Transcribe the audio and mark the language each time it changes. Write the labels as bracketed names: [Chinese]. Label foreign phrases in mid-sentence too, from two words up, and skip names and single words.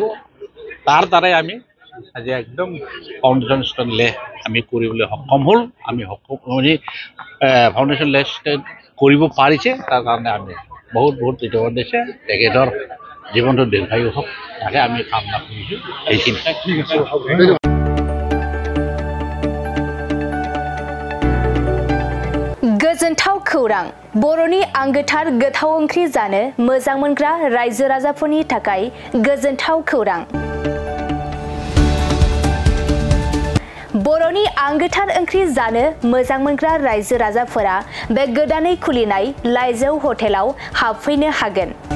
[Assamese] তাৰ দ্বাৰাই আমি আজি একদম [English] foundation stone lay [Assamese] আমি কৰিবলৈ সক্ষম হ'ল। আমি [English] foundation lay [Assamese] কৰিব পাৰিছে, তাৰ কাৰণে আমি বহুত ধন্যবাদ দিছে। তেখেতৰ জীৱনটো দীৰ্ঘায়ু হওক, তাকে আমি কামনা কৰিছোঁ। এইখিনি ঠিক আছে। [Bodo] गोजोनथाव खौरां। बर'नि आंगोथार गोथाव ओंख्रि जानो मोजां मोनग्रा रायजो राजाफोरनि थाखाय गोजोनथाव खौरां। बर'नि आंगोथार ओंख्रि जानो मोजां मोनग्रा रायजो राजाफोरा बे गोदानै खुलिनाय लाइजौ हटेलाव हाबफैनो हागोन।